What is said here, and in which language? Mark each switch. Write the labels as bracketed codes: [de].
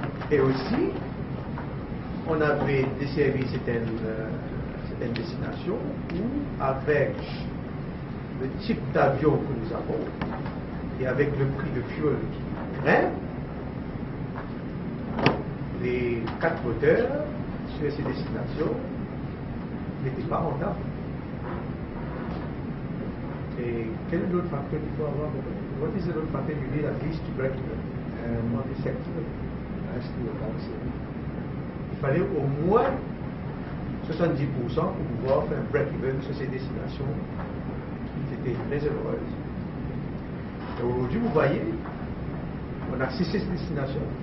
[fr] Et aussi, on avait desservi certaines destinations où, avec le type d'avion que nous avons et avec le prix de fuel qui grimpe, les 4 moteurs sur ces destinations n'étaient pas rentables. Et quel est l'autre facteur qu'il faut avoir? [en] What is the other factor you need at least to break even? On the sector. [fr] Il fallait au moins 70% pour pouvoir faire un break-even sur ces destinations qui étaient très heureuses. Et aujourd'hui, vous voyez, on a 6 destinations.